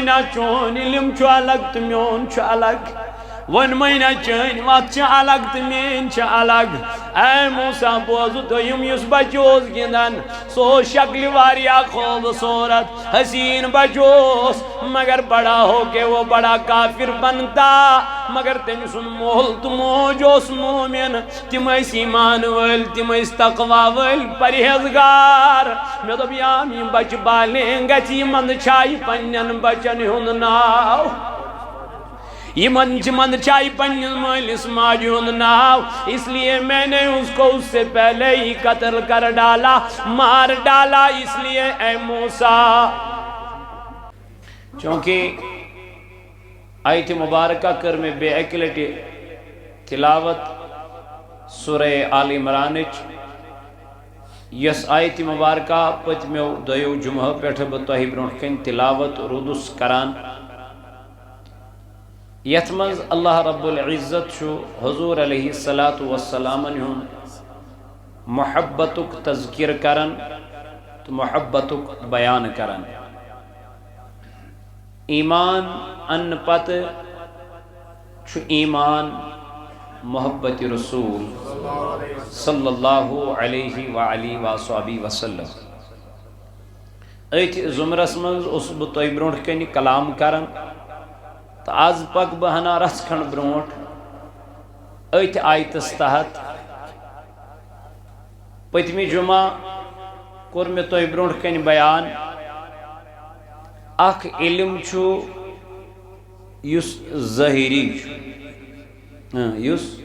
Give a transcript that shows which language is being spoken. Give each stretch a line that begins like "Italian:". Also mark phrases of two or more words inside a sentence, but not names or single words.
Kashmiri: نہ چون علم چھُ الگ تہٕ میون چھُ الگ ووٚنمَے نہ چٲنۍ وَتھ چھِ الگ تہٕ میٛٲنۍ چھِ الگ اے موسیٰ بوزٕ دوٚیِم یُس بچہٕ اوس گِنٛدان سُہ اوس شکلہِ واریاہ خوٗبصوٗرت حسیٖن بچہٕ اوس
Urdu: مگر بڑا ہو کے وہ بڑا کافر بنتا
Kashmiri: مگر تٔمۍ سُنٛد مول تہٕ موج اوس مومِن تِم ٲسۍ ایٖمان وٲلۍ تِم ٲسۍ تقوا وٲلۍ پرہیزگار مےٚ دوٚپ یام یِم بچہٕ بالینٛگ گژھِ یِمن چھایہِ پننٮ۪ن بچن ہُنٛد ناو یِمن چھِ منٛدچھایہِ پننِس مٲلِس ماجہِ ہُنٛد ناو
Urdu: اس لیے میں نے اس کو اس سے پہلے ہی قتل کر ڈالا مار ڈالا اس لیے
Kashmiri: اے موسیٰ چونکہ آیت مبارکہ کر میں بے اکہِ لٹہِ تلاوت سورہ آل عمرانٕچ یس آیت مبارکہ پٔتمیو 2 جمعہ پٮ۪ٹھٕ بہٕ تۄہہِ برونٛٹھ کَنہِ تلاوت روٗدُس کران یتھ منٛز اللہ رب العزت چھُ حضور علیہ الصلاۃ والسلامن ہُنٛد محبتُک تذکر کران تو محبت بیان کرن ایمان ان پت چھ ایمان محبت رسول
Arabic: صلی اللہ علیہ وآلہ وآلہ وسلم
Kashmiri: ایت زمرس منز اس بہ تہ برونٹ کن کلام کرن تو آز پک بہ ہنا رس کھنڈ برونٹ ایت آیتس تحت پتمی جمعہ کور میں تہ برونٹ کن بیان اخ علم چھو یس ظاہری چھو یس